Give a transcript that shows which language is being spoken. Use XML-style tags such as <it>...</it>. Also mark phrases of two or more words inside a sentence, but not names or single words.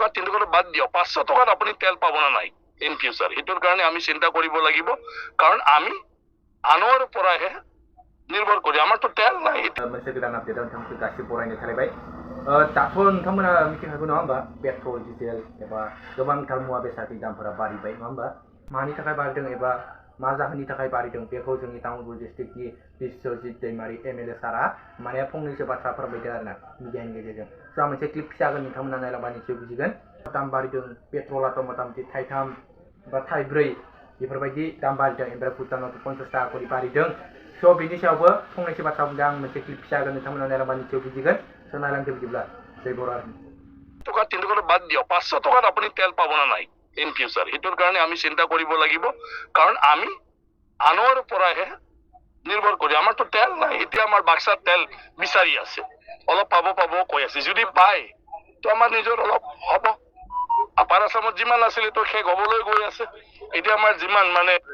<as>3 টকা বাদ দিয়ক 500 টকাত আপুনি তেল পাব না নাই</as> <en>in future</en> <as>এটোৰ কাৰণে আমি চিন্তা কৰিব লাগিব কাৰণ আমি আনৰ পৰাহে নিৰ্ভৰ কৰি আমাৰতো তেল নাই</as> <brx>मोनसे गोदान आपडेट नोंथांखौ गासिबो बरायनो थालायबाय दाथ' नोंथांमोना मिथिखागौ नङा होमबा पेट्रल डिजेल एबा गोबांथार मुवा बेसादनि दामफोरा बारिबाय नङा होमबा मानि थाखाय बारिदों एबा मा जाहोननि थाखाय बारिदों बेखौ जोंनि तामुलपुर डिस्ट्रिक्टनि बिश्वजित दैमारि एमएलए सारा माने फंनैसो बाथ्रा फोरमायदों आरोना मिडियानि गेजेरजों स' आं मोनसे क्लिप फिसा होगोन नोंथांमोना नायलांबा निसय बुजिगोन दाम बारिदों पेट्रलाथ' मथा-मथि थाइथाम बा थाइब्रै बेफोरबायदि दाम बारिदों ओमफ्राय भुटानावथ' 50 टाका करि बारिदों स' बिनि सायावबो फंनैसो बाथ्रा बुंदों आं मोनसे क्लिप फिसा होगोन नोंथांमोना नायलांबा निसय बुजिगोन स' नायलांदो बिदिब्ला जय बर' आर्मि</brx> <as>টকা 3 টকা বাদ দিয়ক 500 টকাত আপুনি তেল পাব না নাই</as> <en>in future</en> <as>এটোৰ কাৰণে আমি চিন্তা কৰিব লাগিব কাৰণ আমি আনৰ পৰাহে নিৰ্ভৰ কৰি আমাৰতো তেল নাই এতিয়া আমাৰ বাক্সাৰ তেল বিচাৰি আছে অলপ পাব কৈ আছে যদি পায় তো আমাৰ নিজৰ অলপ হ'ব আপাৰ আসামত যিমান আছিলে তো শেষ হ'বলৈ গৈ আছে এতিয়া আমাৰ যিমান মানে</as>